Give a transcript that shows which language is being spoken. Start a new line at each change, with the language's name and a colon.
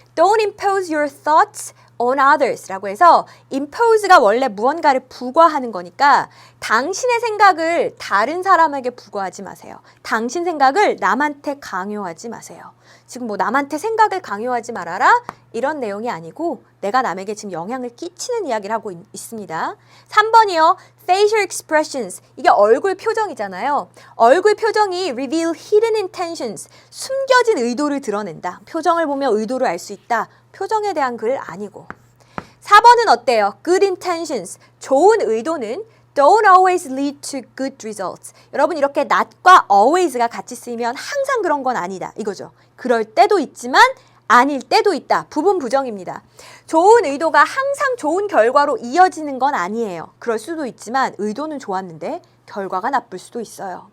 English: Don't impose your thoughts on others
Korean: 라고 해서 impose가 원래 무언가를 부과하는 거니까 당신의 생각을 다른 사람에게 부과하지 마세요. 당신 생각을 남한테 강요하지 마세요. 지금 남한테 생각을 강요하지 말아라 이런 내용이 아니고 내가 남에게 지금 영향을 끼치는 이야기를 하고 있습니다. 3번이요.
English: Facial expressions.
Korean: 이게 얼굴 표정이잖아요. 얼굴 표정이
English: reveal hidden intentions.
Korean: 숨겨진 의도를 드러낸다. 표정을 보면 의도를 알 수 있다. 표정에 대한 글 아니고. 4번은 어때요?
English: Good intentions.
Korean: 좋은 의도는
English: don't always lead to good results.
Korean: 여러분 이렇게 not과 always가 같이 쓰이면 항상 그런 건 아니다. 이거죠. 그럴 때도 있지만 아닐 때도 있다. 부분 부정입니다. 좋은 의도가 항상 좋은 결과로 이어지는 건 아니에요. 그럴 수도 있지만 의도는 좋았는데 결과가 나쁠 수도 있어요.